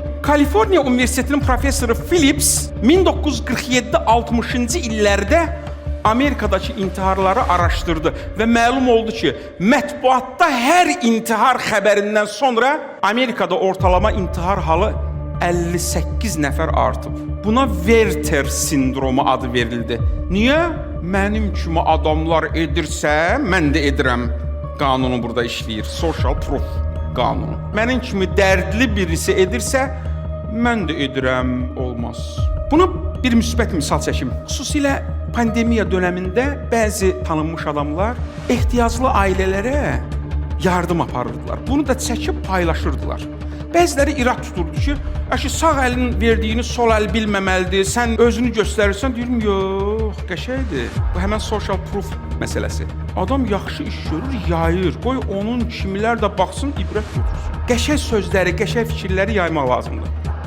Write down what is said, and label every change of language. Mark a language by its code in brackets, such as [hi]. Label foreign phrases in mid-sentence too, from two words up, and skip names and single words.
[az] Kaliforniya Universitetinin professoru Phillips 1947-60-cı illərdə Amerikadakı intiharları araşdırdı və məlum oldu ki, mətbuatda hər intihar xəbərindən sonra Amerikada ortalama intihar halı 58 nəfər artıb. Buna Werther sindromu adı verildi. Niyə? Mənim kimi adamlar edirsə, mən də edirəm. Qanunu burada işləyir. [en] Social proof [az] qanunu. Mənim kimi dərdli birisi edirsə, mən də edirəm, olmaz. Buna bir müsbət misal çəkim. Xüsusilə pandemiya dövründə bəzi tanınmış adamlar ehtiyaclı ailələrə yardım aparırdılar. Bunu da çəkib paylaşırdılar. Bəziləri irad tuturdu ki, sağ əlin verdiyini sol əl bilməməlidir, sən özünü göstərirsən, deyirəm, yox, qəşəngdir. Bu həmən [en] social proof [az] məsələsi. Adam yaxşı iş görür, yayır, qoy onun kimilər də baxsın, ibrət götürsün. Qəşəng sözləri, qəşəng fikirləri yaymaq lazımdır.